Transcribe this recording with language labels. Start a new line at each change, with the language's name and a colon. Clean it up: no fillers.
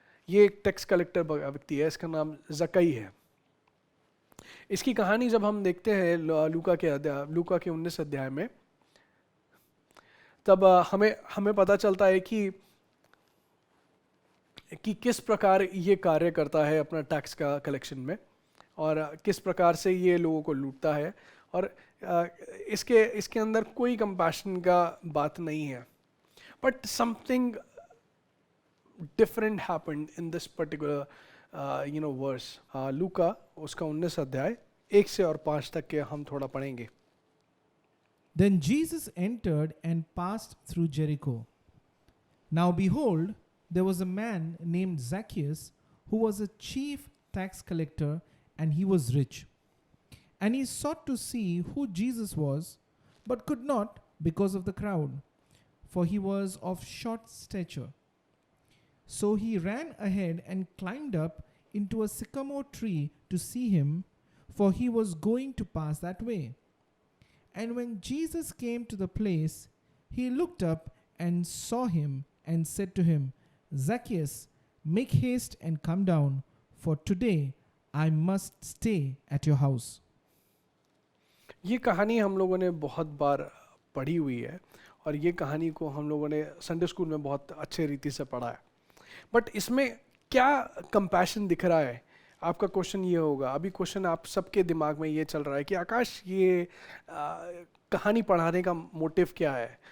Hindi: ये एक tax collector व्यक्ति है, इसका नाम जक्कई है। इसकी कहानी जब हम देखते हैं लूका के 19 अध्याय में, तब हमें पता चलता है कि किस प्रकार ये कार्य करता है अपना टैक्स का कलेक्शन में, और किस प्रकार से ये लोगों को लूटता है, और इसके अंदर कोई कंपैशन का बात नहीं है।
English: But something different happened in this particular verse.
Hindi: लूका उसका 19 अध्याय 1 से और 5 तक के हम थोड़ा पढ़ेंगे।
English: Then Jesus entered and passed through Jericho. Now behold, there was a man named Zacchaeus, who was a chief tax collector, and he was rich. And he sought to see who Jesus was, but could not because of the crowd, for he was of short stature. So he ran ahead and climbed up into a sycamore tree to see him, for he was going to pass that way. And when Jesus came to the place, he looked up and saw him and said to him, Zacchaeus, make haste and come down, for today I must stay at your house.
Hindi: ये कहानी हम लोगों ने बहुत बार पढ़ी हुई है, और ये कहानी को हम लोगों ने संडे स्कूल में बहुत अच्छे रीति से पढ़ा है। बट इसमें क्या कंपैशन दिख रहा है? आपका क्वेश्चन ये होगा, अभी क्वेश्चन आप सबके दिमाग में ये चल रहा है कि आकाश ये कहानी पढ़ाने का मोटिव क्या है?